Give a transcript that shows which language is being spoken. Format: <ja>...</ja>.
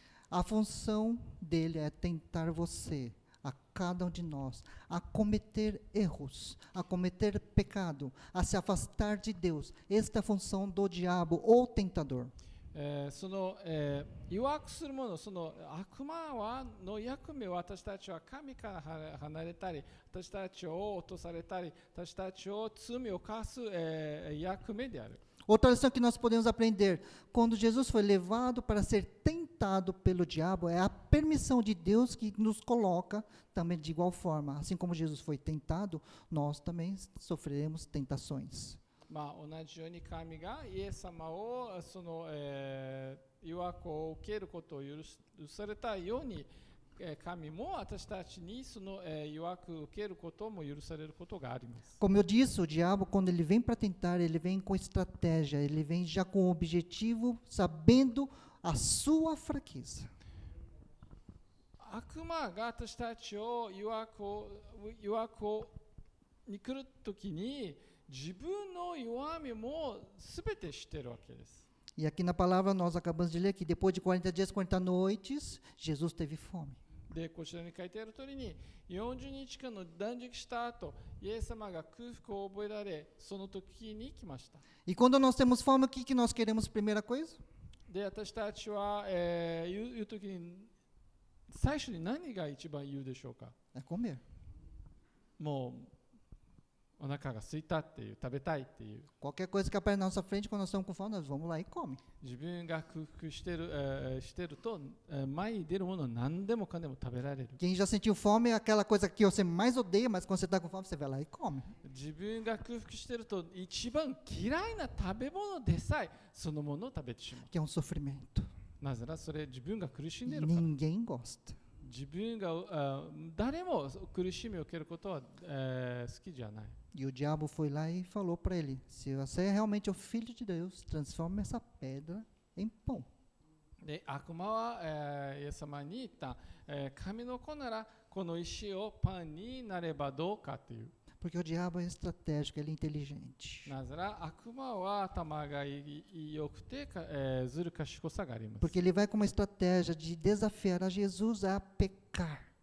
<pt>A função dele é tentar você, a cada um de nós, a cometer erros, a cometer pecado, a se afastar de Deus. Esta é a função do diabo ou tentador.</pt> <ja>その、誘惑するもの、その悪魔の役目を私たちは神から離れたり、私たちを落とされたり、私たちを罪を犯す、役目である。</ja> <pt>Outra lição que nós podemos aprender, quando Jesus foi levado para ser tentado pelo diabo, é a permissão de Deus que nos coloca também de igual forma. Assim como Jesus foi tentado, nós também sofreremos tentações.</pt> <ja>まあ同じように神がイエス様をその、誘惑を受けることを許されたように、神も私たちにその、誘惑を受けることも許されることがあります。</ja> <pt>Como eu disse, o diabo, quando ele vem para tentar, ele vem com estratégia, ele vem já com o objetivo, sabendo a sua fraqueza.</pt> <ja>悪魔が私たちを誘惑に来るときに自分の弱みもすべて知っているわけです。</ja> <pt>E aqui na palavra nós acabamos de ler que depois de 40 dias, 40 noites, Jesus teve fome.</pt> <ja>で、こちらに書いてある通りに40日間の断食した後、イエス様が空腹を覚えられ、その時に来ました。</ja> <pt>E quando nós temos fome, o que nós queremos? Primeira coisa?</pt> <ja>で、私たちは、言う時に最初に何が一番言うでしょうか。</ja> <pt>É comer.</pt> <ja>もうお腹が空いたっていう、食べたいっていう。</ja> <pt>Qualquer coisa que aparece na nossa frente, quando nós estamos com fome, nós vamos lá e come.</pt> <ja>自分が空腹してると、前に出るものを何でもかんでも食べられる。</ja> <pt>Quem já sentiu fome é aquela coisa que você mais odeia, mas quando você está com fome, você vai lá e come.</pt> <ja>自分が空腹してると一番嫌いな食べ物でさえそのものを食べてしまう。</ja> <pt>Que é um sofrimento.</pt> <ja>なぜならそれ自分が苦しん</ja> <pt>E</pt> <ja>でいるから。</ja> <pt>ninguém gosta.</pt> <ja>自分が誰も苦しみを受けることは、好きじゃない。</ja> <pt>E o diabo foi lá e falou para ele: se você é realmente o filho de Deus, transforme essa pedra em pão.</pt> <ja>で、悪魔は、イエス様に言った、神の子ならこの石をパンになればどうかという。</ja> <pt>Porque o diabo é estratégico, ele é inteligente.</pt> <ja>なぜなら悪魔は頭が良くて、ずる賢さがあります。</ja> <pt>Porque ele vai com uma estratégia de desafiar a Jesus a pecar.</pt>